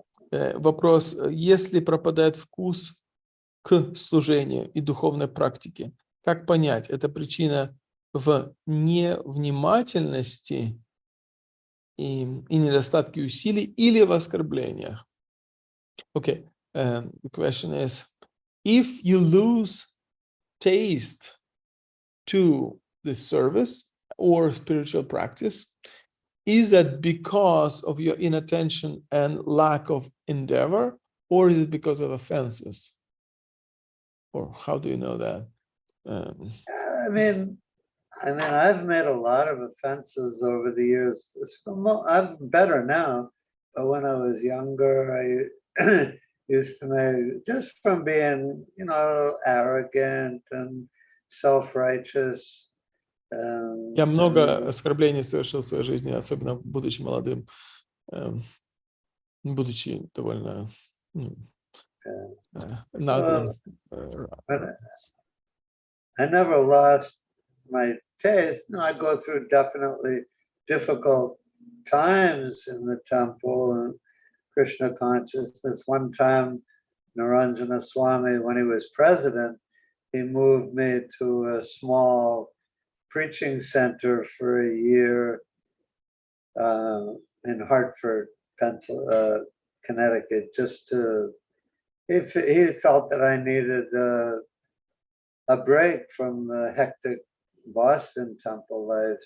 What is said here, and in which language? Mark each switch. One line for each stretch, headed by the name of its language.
Russian: Вопрос: если пропадает вкус к служению и духовной практике, как понять, это причина в невнимательности и недостатке усилий или в оскорблениях?
English: Okay, the question is, if you lose taste to the service or spiritual practice, is that because of your inattention and lack of endeavor, or is it because of offenses? Or how do you know that? I mean, I've made a lot of offenses over the years. I'm better now, but when I was younger, I used to make, just from being, arrogant and self-righteous.
Russian: Я много оскорблений совершил в своей жизни, особенно будучи молодым, будучи довольно наглым.
English: I never lost my taste. I go through definitely difficult times in the temple and Krishna consciousness. One time, Naranjana Swami, when he was president, he moved me to a small preaching center for a year in Hartford, Connecticut, just to, he felt that I needed a break from the hectic Boston temple life.